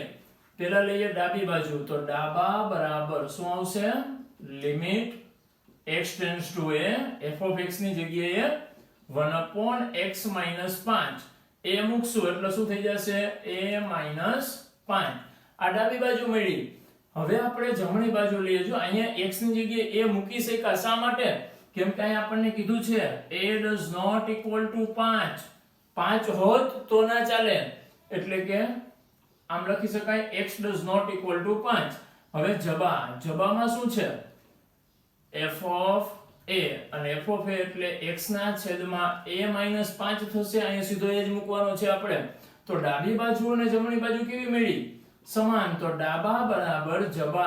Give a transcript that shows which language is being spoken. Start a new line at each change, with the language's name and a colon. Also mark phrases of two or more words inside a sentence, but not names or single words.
Gujarati: પહેલા લઈએ ડાબી બાજુ તો ડાબા બરાબર શું આવશે
English: limit x tends to a
Gujarati: f(x) ની જગ્યાએ 1/x - 5 a મૂકશું એટલે શું થઈ જશે a - 5. આ ડાબી બાજુ મળી. હવે આપણે જમણી બાજુ લઈએ. જો અહીંયા x ની જગ્યાએ a મૂકી શક્યા શા માટે કેમ કે અહીંયા આપણને કીધું છે
English: a does not equal to 5.
Gujarati: 5 હોત તો ના ચાલે એટલે કે આમ લખી શકાય
English: x does not equal to 5.
Gujarati: હવે જબામાં શું છે f(a) અને f(a) એટલે x ના છેદમાં a - 5 થશે. અહીંયા સીધો એ જ મૂકવાનો છે આપણે. તો ડાબી બાજુ અને જમણી બાજુ કેવી મળી સમાન. તો ડાબા બરાબર જબા.